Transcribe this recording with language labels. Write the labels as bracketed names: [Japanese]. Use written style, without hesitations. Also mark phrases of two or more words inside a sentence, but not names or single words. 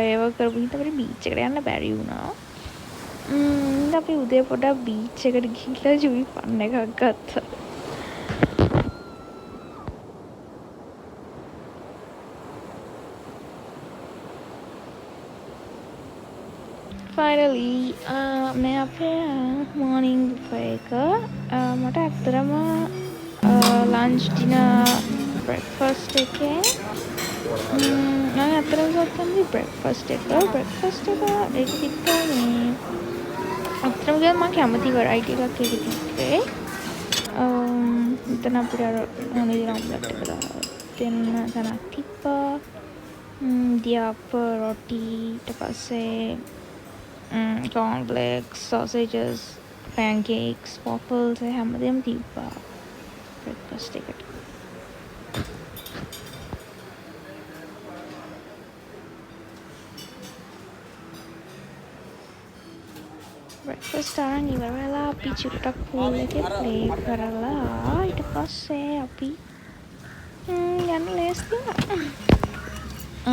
[Sinhala] ඒව කරපු හින්දා අපිට බීච් එකට යන්න බැරි වුණා. අපි උදේ පොඩ්ඩක් බීච් එකට ගිහිල්ලා ජුයි ෆන් එකක් ගත්තා. finally මේ අපේ [English] morning buffet [Sinhala] එක මට ඇත්තටම [English] lunch dinner breakfast [Sinhala] එකේ මම ඇත්තටම ගත්තම breakfast එක ඒක තිබ්බා මේ අතරම ගියම මම කැමති වෙරයිටි එකක් ඒක තිබ්බේ. මෙතන අපිට අර ඕන විදිහට ඔම්ලට් එක දාලා දෙන්න තැනක් තිබ්බා. දියාප රොටි ඊට පස්සේ [English] cornflakes sausages pancakes waffles [Sinhala] හැමදේම තිබ්බා breakfast එකට. breakfast අරන් ඉවර වෙලා අපි චුට්ටක් pool එකේ play කරලා ඊට පස්සේ අපි යන්න ලෑස්ති වුණා.